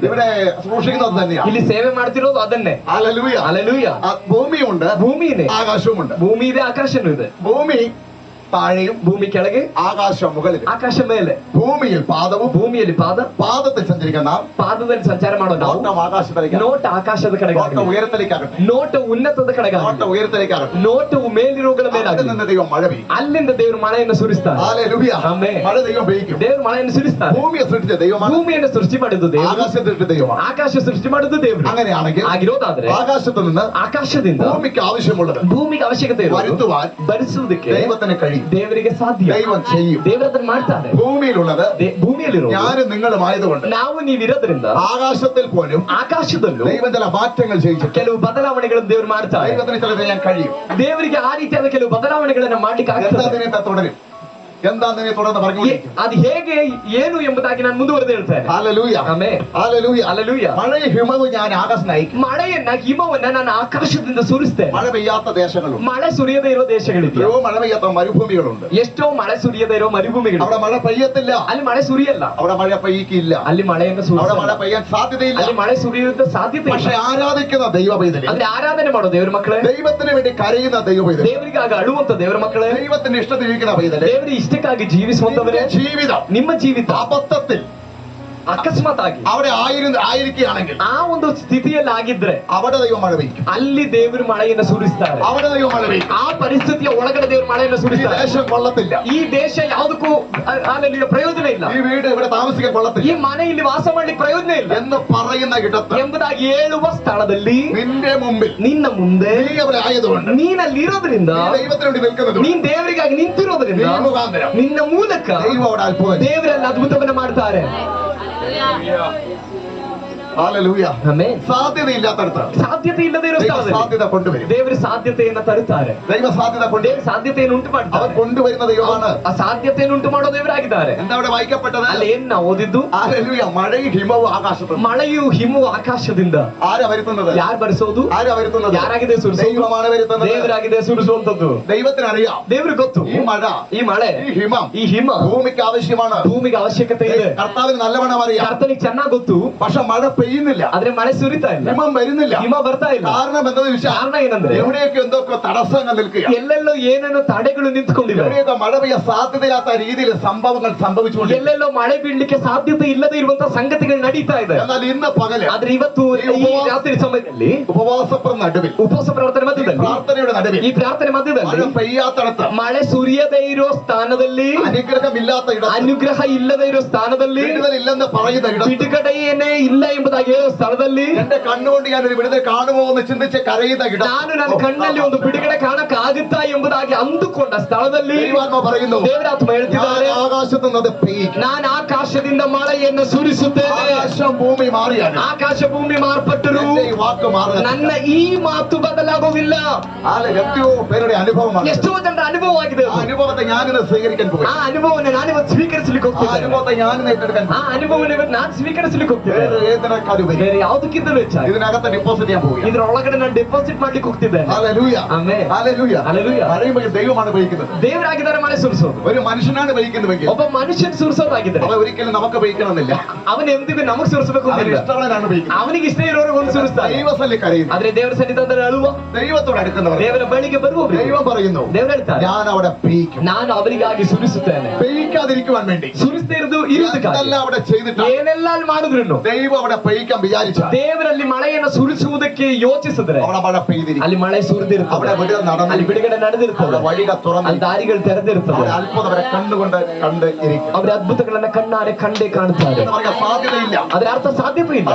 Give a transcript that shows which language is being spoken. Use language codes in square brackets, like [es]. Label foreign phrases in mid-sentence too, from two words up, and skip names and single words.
[ml] ഇവിടെ സൂക്ഷിക്കുന്നത് തന്നെയാണ്. [kn] ಇಲ್ಲಿ ಸೇವೆ ಮಾಡ್ತಿರೋದು ಅದನ್ನೇ. [ml] ഹല്ലേലൂയ, ഹല്ലേലൂയ. ഭൂമിയുണ്ട്, [kn] ಭೂಮಿ ಇದೆ, [ml] ആകാശവുമുണ്ട്. [kn] ಭೂಮಿ ಇದೆ, ಆಕಾಶನೂ ಇದೆ. [ml] ഭൂമി താഴെയും [kn] ಭೂಮಿ ಕೆಳಗೆ, [ml] ആകാശം മുകളിൽ. [kn] ಆಕಾಶ ಮೇಲೆ. [ml] ഭൂമിയിൽ പാദവും, [kn] ಭೂಮಿಯಲ್ಲಿ ಪಾದ, [ml] പാദത്തിൽ സഞ്ചരിക്കുന്ന [kn] ಪಾದದಲ್ಲಿ ಸಂಚಾರ ಮಾಡೋ ನಾವು [ml] നോട്ടം ആകാശത്തിലേക്ക്, [kn] ನೋಟ ಆಕಾಶದ [ml] നോട്ടം [kn] ಕಡೆಗೆ, [ml] ഉയരത്തിലേക്കാകട്ടെ, [kn] ನೋಟ ಉನ್ನತದ ಕಡೆಗೆ, [ml] നോട്ടം ഉയരത്തിലേക്കാകട്ടെ. [kn] ನೋಟವು ಮೇಲಿರುವುಗಳ [ml] അവിടെ [kn] ಮೇಲಾಗಿ, [ml] നിന്ന് ദൈവം മഴ പെയ്യും. [kn] ಅಲ್ಲಿಂದ ದೇವರು ಮಳೆಯನ್ನು ಸುರಿಸ್ತಾರೆ. [ml] ഹല്ലേലൂയ. [kn] ಆಮೆನ್. [ml] മഴ ദൈവം പെയ്യിക്കും. [kn] ದೇವರು ಮಳೆಯನ್ನು ಸುರಿಸ್ತಾರೆ. [ml] ഭൂമിയെ സൃഷ്ടിച്ച ദൈവമാണ്, [kn] ಭೂಮಿಯನ್ನು ಸೃಷ್ಟಿ ಮಾಡಿದ್ದು ದೇವರು, [ml] ആകാശത്തെ സൃഷ്ടിച്ച ദൈവമാണ്. [kn] ಆಕಾಶ ಸೃಷ್ಟಿ ಮಾಡಿದ್ದು ದೇವರು. [ml] അങ്ങനെയാണെങ്കിൽ [kn] ಆಗಿರೋದಾದ್ರೆ [ml] ആകാശത്ത് നിന്ന് [kn] ಆಕಾಶದಿಂದ [ml] ഭൂമിക്ക് ആവശ്യമുള്ളത് [kn] ಭೂಮಿಗೆ ಅವಶ್ಯಕತೆ ಇರೋದು [ml] വരുത്തുവാൻ [kn] ಭರಿಸುವುದಕ್ಕೆ [ml] ദൈവത്തിന് കഴിയും. [kn] ದೇವರಿಗೆ ಸಾಧ್ಯ. [ml] ദൈവം ചെയ്യും. [kn] ದೇವರದನ್ನು ಮಾಡ್ತಾರೆ. [ml] ഭൂമിയിലുള്ളത് [kn] ಭೂಮಿಯಲ್ಲಿರೋ [ml] ഞാനും നിങ്ങളുമായതുകൊണ്ട് [kn] ನಾವು ನೀವಿರೋದ್ರಿಂದ [ml] ആകാശത്തിൽ പോലും [kn] ಆಕಾಶದಲ್ಲೂ [ml] ദൈവം ചില മാറ്റങ്ങൾ ചെയ്യിച്ചു. [kn] ಕೆಲವು ಬದಲಾವಣೆಗಳನ್ನು ದೇವರು ಮಾಡ್ತಾರೆ. [ml] ദൈവത്തിന് ചിലത് ചെയ്യാൻ കഴിയും. [kn] ದೇವರಿಗೆ ಆ ರೀತಿಯಾದ ಕೆಲವು ಬದಲಾವಣೆಗಳನ್ನ ಮಾಡ್ಲಿಕ್ಕೆ [ml] എന്താ [kn] ಆಗ್ತದೆ. [ml] നിന്നെ തുടരും, എന്താ നിന്നെ തുടർന്ന് പറഞ്ഞുകൊണ്ടിരിക്കും. [kn] ಅದು ಹೇಗೆ ಏನು ಎಂಬುದಾಗಿ ನಾನು ಮುಂದುವರೆದು ಹೇಳ್ತೇನೆ. [ml] ഹല്ലേലൂയ, [kn] ಆಮೆನ್, [ml] ഹല്ലേലൂയ. [kn] ಹಲ್ಲೆಲೂಯ. [ml] മഴയും ഹിമവും ഞാൻ ആകാശം അയക്കും. [kn] ಮಳೆಯನ್ನ ಹಿಮವನ್ನ ನಾನು ಆಕಾಶದಿಂದ ಸುರಿಸ್ತೇನೆ. [ml] മഴ പെയ്യാത്ത ദേശങ്ങളുണ്ട്, [kn] ಮಳೆ ಸುರಿಯದೇ ಇರೋ ದೇಶಗಳಿದೆ. [ml] എത്രയോ മഴ പെയ്യാത്ത മരുഭൂമികളുണ്ട്. [kn] ಎಷ್ಟೋ ಮಳೆ ಸುರಿಯದೇ ಇರೋ ಮರುಭೂಮಿಗಳು. [ml] അവിടെ മഴ പെയ്യത്തില്ല, [kn] ಅಲ್ಲಿ ಮಳೆ ಸುರಿಯಲ್ಲ, [ml] അവിടെ മഴ പെയ്യിക്കില്ല, [kn] ಅಲ್ಲಿ ಮಳೆಯನ್ನು [ml] അവിടെ മഴ [kn] ಸುರಿಯಲ್ಲ, [ml] പെയ്യാൻ സാധ്യതയില്ല. [kn] ಅಲ್ಲಿ ಮಳೆ ಸುರಿಯುವ ಸಾಧ್ಯತೆ [ml] പക്ഷെ [kn] ಇಲ್ಲ. [ml] ആരാധിക്കുന്ന ദൈവ പൈതല്, [kn] ಅಂದ್ರೆ ಆರಾಧನೆ ಮಾಡೋ ದೇವರ ಮಕ್ಕಳೇ, [ml] ദൈവത്തിന് വേണ്ടി കരയുന്ന ദൈവ പൈതല്, [kn] ದೇವರಿಗಾಗಿ ಅಳುವಂತ ದೇವರ ಮಕ್ಕಳೇ, [ml] ദൈവത്തിന്റെ ഇഷ്ടത്തിരിക്കുന്ന പൈതല്, [kn] ದೇವರ ಇಷ್ಟಕ್ಕಾಗಿ ಜೀವಿಸುವಂತವರೇ, [ml] ജീവിതം [kn] ನಿಮ್ಮ ಜೀವಿತ [ml] അബദ്ധത്തിൽ [kn] ಅಕಸ್ಮಾತ್ ಆಗಿ [ml] അവിടെ ആയിരിക്കുകയാണെങ്കിൽ [kn] ಆ ಒಂದು ಸ್ಥಿತಿಯಲ್ಲಿ ಆಗಿದ್ರೆ [ml] അവിടെ ദൈവം മഴ പെയ്യും. [kn] ಅಲ್ಲಿ ದೇವರು ಮಳೆಯನ್ನು ಸುರಿಸ್ತಾರೆ. [ml] അവിടെ ദൈവം മഴ പെയ്യും. [kn] ಆ ಪರಿಸ್ಥಿತಿಯ ಒಳಗಡೆ ದೇವರು ಮಳೆಯನ್ನು [ml] ഈ [kn] ಸುರಿಸ್ತಾರೆ. [ml] ദേശം കൊള്ളത്തില്ല, [kn] ಈ ದೇಶ ಯಾವುದಕ್ಕೂ ಅಲ್ಲಿ ಪ್ರಯೋಜನ ಇಲ್ಲ, [ml] ഈ വീട് ഇവിടെ താമസിക്കാൻ [kn] ಈ [ml] കൊള്ളത്തില്ല [kn] ಮನೆ ಇಲ್ಲಿ ವಾಸ ಮಾಡ್ಲಿಕ್ಕೆ ಪ್ರಯೋಜನ ಇಲ್ಲ [ml] എന്ന് പറയുന്ന ഇടത്ത് [kn] ಎಂಬುದಾಗಿ ಹೇಳುವ ಸ್ಥಳದಲ್ಲಿ [ml] നിന്റെ മുമ്പിൽ [kn] ನಿನ್ನ ಮುಂದೆ [ml] നീ അവിടെ ആയതുകൊണ്ട്, [kn] ನೀನಲ್ಲಿ ಇರೋದ್ರಿಂದ, [ml] നീ ദൈവത്തിന് വേണ്ടി നിൽക്കുന്നത് [kn] ನೀನ್ ದೇವರಿಗಾಗಿ ನಿಂತಿರೋದ್ರಿಂದ, [ml] നീ മുഖാന്തരം [kn] ನಿನ್ನ ಮೂಲಕ [ml] ദൈവം അവിടെ അത്ഭുതം. [kn] ದೇವರೆಲ್ಲ ಅದ್ಭುತವನ್ನ ಮಾಡ್ತಾರೆ. [ml] ഹല്ലേലൂയ. [kn] ಆಮೆನ್. [ml] സാധ്യതയില്ലാത്തടത്ത് [kn] ಸಾಧ್ಯತೆ ಇಲ್ಲದೆ ಇರೋ [ml] ദൈവ [kn] ಸ್ಥಳದಲ್ಲಿ [ml] സാധ്യത കൊണ്ടുവരും. [kn] ದೇವರು ಸಾಧ್ಯತೆಯನ್ನ ತರುತ್ತಾರೆ. [ml] ദൈവ സാധ്യത [kn] ದೇವರು [ml] കൊണ്ടുവരും. [kn] ಸಾಧ್ಯತೆಯನ್ನು ಉಂಟು [ml] അവർ [kn] ಮಾಡ್ತಾರೆ. [ml] കൊണ്ടുവരുന്ന ദൈവമാണ്. [kn] ಆ ಸಾಧ್ಯತೆಯನ್ನು ಉಂಟು ಮಾಡೋ ದೇವರಾಗಿದ್ದಾರೆ. [ml] എന്താ അവിടെ വായിക്കപ്പെട്ടത്? [kn] ಅಲ್ಲಿ ಏನ್ ನಾವು ಓದಿದ್ದು? [ml] ഹല്ലേലൂയ. മഴയും ഹിമവും ആകാശത്ത്. [kn] ಮಳೆಯು ಹಿಮವು ಆಕಾಶದಿಂದ. [ml] ആരാ വരുത്തുന്നത്? [kn] ಯಾರು ಬರಿಸೋದು? [ml] ആരാ വരുത്തുന്നത്? [kn] ಯಾರಾಗಿದೆ ಸುರಿಸೋದು? [ml] ദൈവമാണ് വരുത്തുന്നത്. [kn] ದೇವರಾಗಿದೆ ಸುರಿಸುವಂತದ್ದು. [ml] ദൈവത്തിന് അറിയാം. [kn] ದೇವ್ರಿಗೆ ಗೊತ್ತು. [ml] ഈ മഴ, [kn] ಈ ಮಳೆ, [ml] ഈ ഹിമം [kn] ಈ ಹಿಮ [ml] ഭൂമിക്ക് ആവശ്യമാണ്. [kn] ಭೂಮಿಗೆ ಅವಶ್ಯಕತೆ ಇದೆ. [ml] കർത്താവിന് നല്ലവണ്ണം അറിയാം. [kn] ಕರ್ತನಿಗೆ ಚೆನ್ನಾಗಿ ಗೊತ್ತು. [ml] പക്ഷെ മഴ പെയ്യുന്നില്ല, [kn] ಆದ್ರೆ ಮಳೆ ಸುರಿತಾ ಇಲ್ಲ, [ml] ಹಿಮ വരുന്നില്ല. [kn] ಹಿಮ ಬರ್ತಾ ಇಲ್ಲ. [ml] കാരണം എന്താണെന്ന് വെച്ചാൽ [kn] ಕಾರಣ ಏನಂದ್ರೆ [ml] എവിടെയൊക്കെ എന്തൊക്കെ തടസ്സങ്ങൾ നിൽക്കുക, [kn] ಎಲ್ಲೆಲ್ಲೋ ಏನೇನೋ ತಡೆಗಳು ನಿಂತ್ಕೊಂಡಿವೆ, [ml] എവിടെയൊക്കെ മഴ പെയ്യാൻ സാധ്യതയില്ലാത്ത രീതിയിൽ സംഭവങ്ങൾ സംഭവിച്ചുകൊണ്ട്, [kn] ಎಲ್ಲೆಲ್ಲೋ ಮಳೆ ಬೀಳ್ಲಿಕ್ಕೆ ಸಾಧ್ಯತೆ ಇಲ್ಲದೆ ಇರುವಂತಹ ಸಂಗತಿಗಳು ನಡೀತಾ ಇದೆ. [ml] എന്നാൽ ഇന്ന് പകല് [kn] ಆದ್ರೆ ಇವತ್ತು ಈ ರಾತ್ರಿ ಸಮಯದಲ್ಲಿ [ml] ഉപവാസപ്ര നടുവിൽ, [kn] ಉಪವಾಸ ಪ್ರಾರ್ಥನೆ ಮಧ್ಯದಲ್ಲಿ, [ml] പ്രാർത്ഥനയുടെ നടുവിൽ, [kn] ಈ ಪ್ರಾರ್ಥನೆ ಮಧ್ಯದಲ್ಲಿ [ml] മഴ പെയ്യാത്തടത്ത്, [kn] ಮಳೆ ಸುರಿಯದೇ ಇರೋ ಸ್ಥಾನದಲ್ಲಿ, [ml] അനുഗ്രഹമില്ലാത്ത ഇടത്ത്, [kn] ಅನುಗ್ರಹ ಇಲ್ಲದೆ ಇರೋ ಸ್ಥಾನದಲ್ಲಿ, [ml] വിടുതലില്ലെന്ന് പറയുന്ന ഇടത്ത്, [kn] ಬಿಡುಗಡೆಯೇನೇ ಇಲ್ಲ ಎಂಬುದಾಗಿ ಹೇಳೋ ಸ್ಥಳದಲ್ಲಿ, [ml] എന്റെ കണ്ണുകൊണ്ട് ഞാൻ ഒരു വിടുതൽ കാണുമോ എന്ന് ചിന്തിച്ച് കരയുന്ന ഇടത്ത്, [kn] ನಾನು ನನ್ನ ಕಣ್ಣಲ್ಲಿ ಒಂದು ಬಿಡುಗಡೆ ಕಾಣಕ್ಕಾಗುತ್ತಾ ಎಂಬುದಾಗಿ ಅಂದುಕೊಂಡ ಸ್ಥಳದಲ್ಲಿ [ml] ദൈവാത്മ പറയുന്നു, [kn] ದೇವರಾತ್ಮ ಹೇಳ್ತಿದ್ದಾರೆ, [ml] ഞാൻ ആകാശത്ത് നിന്ന് പെയ്യിക്കും. [kn] ನಾನು ಆಕಾಶದಿಂದ ಮಳೆಯನ್ನು ಸುರಿಸುತ್ತೇನೆ. [ml] ആകാശം ഭൂമി മാറിയാണ്, [kn] ಆಕಾಶ ಭೂಮಿ ಮಾರ್ಪಟ್ಟರು [ml] എന്റെ ഈ വാക്ക് മാറുക. [kn] ನನ್ನ ಈ ಮಾತು ಬದಲಾಗುವುದಿಲ್ಲ. [ml] എത്രയോ പേരുടെ അനുഭവമാണ്. [kn] ಎಷ್ಟೋ ಜನರ ಅನುಭವವಾಗಿದೆ. [ml] ആ അനുഭവത്തെ ഞാനിന്ന് സ്വീകരിക്കാൻ പോകും. [kn] ಆ ಅನುಭವವನ್ನು ನಾನಿವತ್ತು ಸ್ವೀಕರಿಸಲಿಕ್ಕೆ [ml] ആ [kn] ಹೋಗ್ತಿದ್ದೇನೆ. [ml] അനുഭവത്തെ ഞാനിന്ന് ഏറ്റെടുക്കാൻ [kn] ಆ ಅನುಭವವನ್ನು ಇವತ್ತು ನಾನು ಸ್ವೀಕರಿಸಲಿಕ್ಕೆ ಹೋಗ್ತಿದ್ದೇನೆ. [ml] ഏതിനേക്കാളുപരി [kn] ಬೇರೆ ಯಾವುದಕ್ಕಿಂತಲೂ ಹೆಚ್ಚಾಗಿ [ml] ഇതിനകത്ത് ഡിപ്പോസിറ്റ് ചെയ്യാൻ പോകുക. [kn] ಇದರೊಳಗಡೆ ನಾನು ಡೆಪಾಸಿಟ್ ಮಾಡ್ಲಿಕ್ಕೆ ಹೋಗ್ತಿದ್ದೇನೆ. [ml] ഹല്ലേലൂയ, [kn] ಆಮೆನ್. [ml] ഹല്ലേലൂയ. ഹല്ലേലൂയ. മഴയുമ്പോൾ ദൈവമാണ് പെയ്യിക്കുന്നത്. [kn] ದೇವರಾಗಿದ್ದಾರೆ ಮಳೆ ಸುರಿಸೋದು. [ml] ഒരു മനുഷ്യനാണ് പെയ്യിക്കുന്നുവെങ്കിൽ [kn] ಒಬ್ಬ ಮನುಷ್ಯನ್ ಸುರಿಸೋದಾಗಿದ್ದಾರೆ [ml] അവ ഒരിക്കലും നമുക്ക് പെയ്യിക്കണമെന്നില്ല. [kn] ಅವನು ಎಂದಿಗೂ ನಮಗ್ ಸುರಿಸಬೇಕು [ml] അവന് [kn] ಅಂತಿಲ್ಲ. [ml] ഇഷ്ടമുള്ളവരാണ് പെയ്യിക്കുന്നത്. [kn] ಅವನಿಗೆ ಇಷ್ಟ ಇರೋರು ಒಂದು ಸುರಿಸ್ತಾರೆ. [ml] ദൈവസല്ലി കരയുന്നു. [kn] ಆದ್ರೆ ದೇವರ ಸನ್ನಿಧಾನದಲ್ಲಿ ಅಳುವ, [ml] ദൈവത്തോട് അടുക്കുന്നവർ [kn] ದೇವರ ಬಳಿಗೆ ಬರುವ [ml] ദൈവം പറയുന്നു, [kn] ದೇವರು ಹೇಳ್ತಾರೆ, [ml] ഞാൻ അവിടെ പെയ്യിക്കും. [kn] ನಾನು ಅವರಿಗಾಗಿ ಸುರಿಸುತ್ತೇನೆ. [ml] പെയ്യിക്കാതിരിക്കുവാൻ വേണ്ടി [kn] ಸುರಿಸದೇ ಇರುವುದಕ್ಕಾಗಿ [ml] എന്തെല്ലാം അവിടെ ചെയ്തിട്ട് [kn] ಏನೆಲ್ಲ ಮಾಡಿದ್ರು [ml] ദൈവം അവിടെ പെയ്യിക്കാൻ വിചാരിച്ച [kn] ದೇವರಲ್ಲಿ ಮಳೆಯನ್ನು ಸುರಿಸುವುದಕ್ಕೆ ಯೋಚಿಸಿದ್ರೆ [ml] അവിടെ മഴ പെയ്തിരിക്കും. [kn] ಅಲ್ಲಿ ಮಳೆ ಸುರಿದಿರ್ತದೆ, [ml] അവിടെ വിടുതൽ [kn] ಅಲ್ಲಿ [ml] നടന്നു, [kn] ಬಿಡುಗಡೆ ನಡೆದಿರ್ತದೆ, [ml] അവിടെ വഴികൾ [kn] ಅಲ್ಲಿ [ml] തുറന്നു, [kn] ದಾರಿಗಳು ತೆರೆದಿರ್ತದೆ, [ml] അവിടെ അത്ഭുതം അവരെ കണ്ടുകൊണ്ട് കണ്ട് ഇരിക്കും. [kn] ಅವರ ಅದ್ಭುತಗಳನ್ನ ಕಣ್ಣಾರೆ ಕಂಡೇ ಕಾಣುತ್ತಾರೆ. [ml] എന്ന് പറയാൻ സാധ്യതയില്ല. [kn] ಅದರ ಅರ್ಥ ಸಾಧ್ಯತೆ ಇಲ್ಲ.